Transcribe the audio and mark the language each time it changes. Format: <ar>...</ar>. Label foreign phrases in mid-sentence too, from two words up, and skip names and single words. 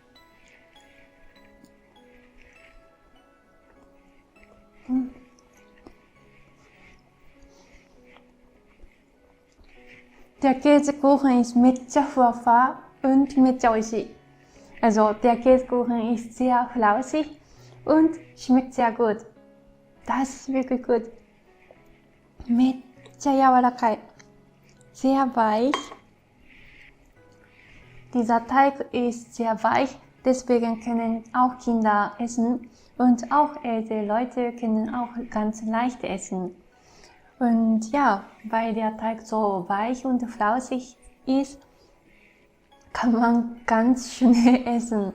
<de>。Der Käsekuchen ist</de> <ja>めっちゃふわふわ</ja> <de>und</de> <ja>めっちゃ美味しい。</ja> <de>Also der Käsekuchen ist sehr flauschig und schmeckt sehr gut. Das ist wirklich gut.</de> <ja>めっちゃ柔らかい。</ja> <de>Sehr weich. Dieser Teig ist sehr weich, deswegen können auch Kinder essen und auch ältere Leute können auch ganz leicht essen. Und ja, weil der Teig so weich und flauschig ist, kann man ganz schnell essen.</de>